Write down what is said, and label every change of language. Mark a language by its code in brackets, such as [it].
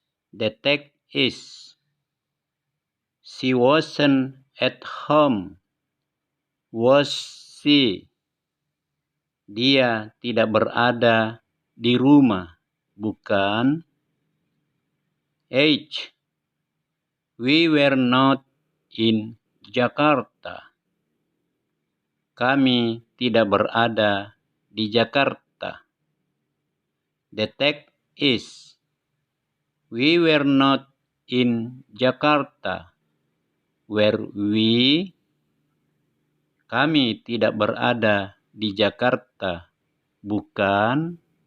[en] The text is, she wasn't at home. Was she? [id] Dia tidak berada di rumah, bukan? H. [en] We were not in Jakarta. [id] Kami tidak berada di Jakarta. [en] The text is, we were not in Jakarta. Were we? [id] Kami tidak berada di Jakarta, bukan?